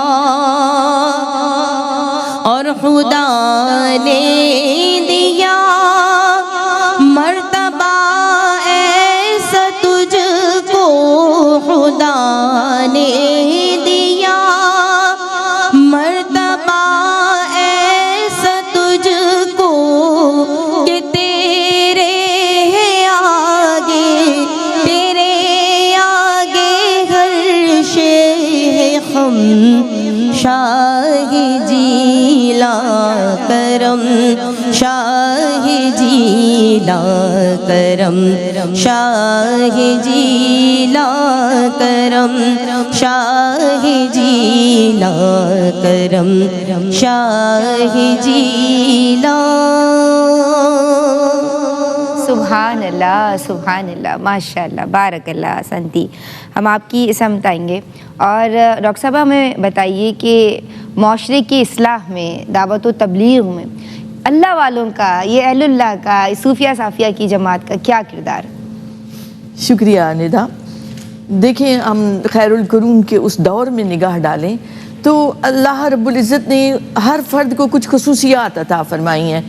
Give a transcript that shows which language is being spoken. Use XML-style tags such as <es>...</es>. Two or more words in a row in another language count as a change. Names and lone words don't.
<ur>اور خدا نے دیا مرتبہ ایسا تجھ کو، خدا نے دیا مرتبہ ایسا تجھ کو، کہ تیرے آگے हम शाह जीला करम, शाह जीला करम, शाह जीला करम, शाह जीला करम, शाह जीला। سبحان اللہ، ماشاءاللہ، بارک اللہ سنتی. ہم آپ کی سمت آئیں گے. اور ڈاکٹر صاحب ہمیں بتائیے کہ معاشرے کی اصلاح میں، دعوت و تبلیغ میں اللہ والوں کا، یہ اہل اللہ کا، صوفیا صافیہ کی جماعت کا کیا کردار? شکریہ ندا. دیکھیں، ہم خیر القرون کے اس دور میں نگاہ ڈالیں تو اللہ رب العزت نے ہر فرد کو کچھ خصوصیات عطا فرمائی ہیں.</ur>